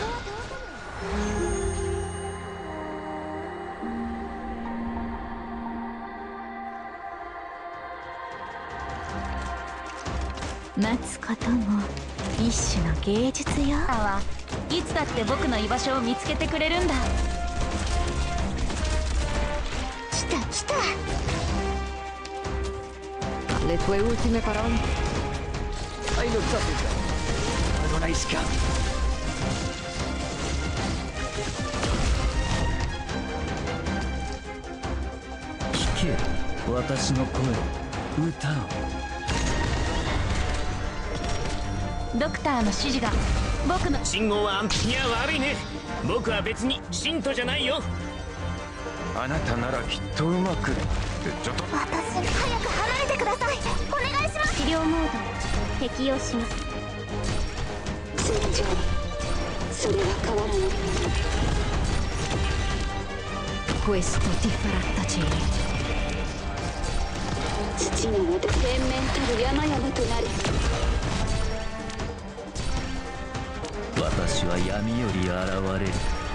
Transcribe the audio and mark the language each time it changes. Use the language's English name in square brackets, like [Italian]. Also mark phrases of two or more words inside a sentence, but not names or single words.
[Japanese] 待つことも一種の芸術よ。いつだって僕の居場所を見つけてくれるんだ。来た来た。 [Italian] Le tue ultime parole. Hai lottato bene, ma non hai scampo. [Japanese] 聞け、私の声、歌を。ドクターの指示が僕の。信号は安定。いや悪いね、僕は別に信徒じゃないよ。あなたならきっとうまく。ちょっと。私、早く離れてください。お願いします。治療モード適用します。戦場、それは変わらないもの。 [Italian] Questo ti farà tacere。 [Japanese] 土の上で天面たる山々となり。私は闇より現れる。